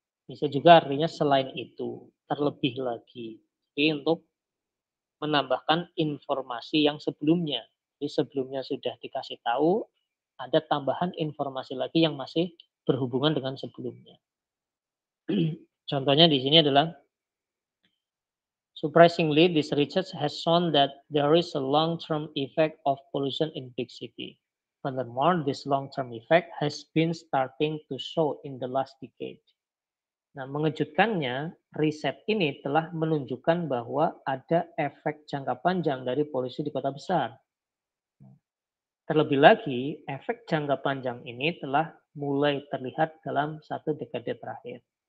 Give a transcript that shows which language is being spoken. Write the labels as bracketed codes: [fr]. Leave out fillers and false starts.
[id] Bisa juga artinya selain itu, terlebih lagi. Jadi untuk menambahkan informasi yang sebelumnya. Jadi sebelumnya sudah dikasih tahu, ada tambahan informasi lagi yang masih berhubungan dengan sebelumnya. Contohnya di sini adalah [en] surprisingly, this research has shown that there is a long-term effect of pollution in big city. Furthermore, this long-term effect has been starting to show in the last decade. [id] Nah, mengejutkannya, riset ini telah menunjukkan bahwa ada efek jangka panjang dari polusi di kota besar. Terlebih lagi, efek jangka panjang ini telah mulai terlihat dalam satu dekade terakhir.